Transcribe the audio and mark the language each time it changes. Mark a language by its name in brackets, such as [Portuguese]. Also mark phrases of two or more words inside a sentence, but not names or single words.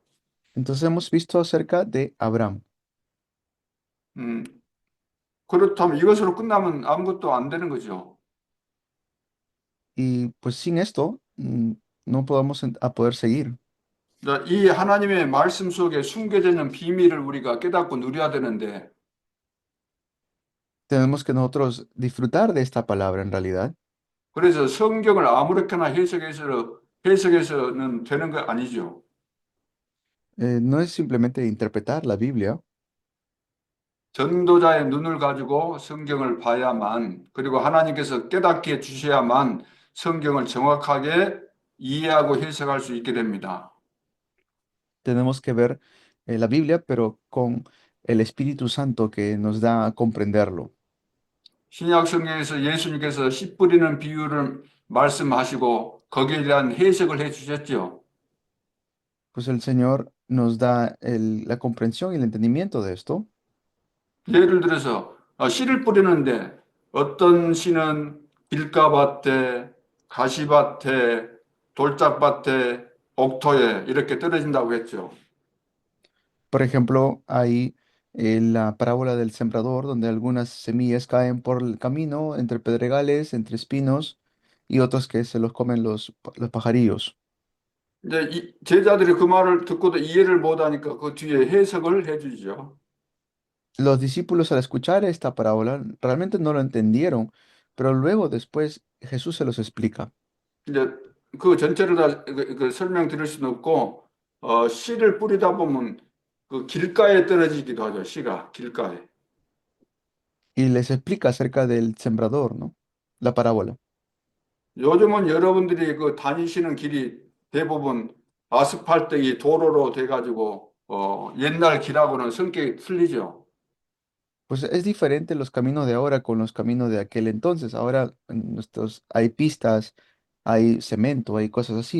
[Spanish] Entonces hemos visto acerca de Abraham. [Korean] 음, 그렇다면 이것으로 끝나면 아무것도 안 되는 거죠. [Spanish] Y pues sin esto no podemos a poder seguir. [Korean] 자, 이 하나님의 말씀 속에 숨겨져 있는 비밀을 우리가 깨닫고 누려야 되는데 [Spanish] Tenemos que nosotros disfrutar de esta palabra en realidad. [Korean] 그래서 성경을 아무렇게나 해석해서는 되는 거 아니죠. [Spanish] No es simplemente interpretar la Biblia, [Korean] 전도자의 눈을 가지고 성경을 봐야만 그리고 하나님께서 깨닫게 해주셔야만 성경을 정확하게 이해하고 해석할 수 있게 됩니다. [Spanish] tenemos que ver la Biblia, pero con el Espíritu Santo que nos da a comprenderlo. [Korean] 신약 성경에서 예수님께서 씨 뿌리는 비유를 말씀하시고 거기에 대한 해석을 해 주셨죠. [Spanish] Pues el Señor nos da la comprensión y el entendimiento de esto. [Korean] 예를 들어서 씨를 뿌리는데 어떤 씨는 길가밭에, 가시밭에, 돌짝밭에, 옥토에 이렇게 떨어진다고 했죠. [Spanish] Por ejemplo, hay la parábola del sembrador, donde algunas semillas caen por el camino, entre pedregales, entre espinos, y otros que se los comen los pajarillos. [Korean] 이제 제자들이 그 말을 듣고도 이해를 못하니까 그 뒤에 해석을 해주죠. [Spanish] Los discípulos al escuchar esta parábola realmente no lo entendieron, pero luego después Jesús se los explica. [Korean] 이제 그 전체를 다 설명 드릴 수는 없고 씨를 뿌리다 보면 그 길가에 떨어지기도 하죠. 씨가 길가에. [Spanish] Y les explica acerca del sembrador, ¿no? La parábola. [Korean] 요즘은 여러분들이 그 다니시는 길이 대부분 아스팔트 이 도로로 돼가지고 옛날 길하고는 성격이 틀리죠. [Spanish] Pues es diferente los caminos de ahora con los caminos de aquel entonces. Ahora en nuestros hay pistas, hay cemento, hay cosas así.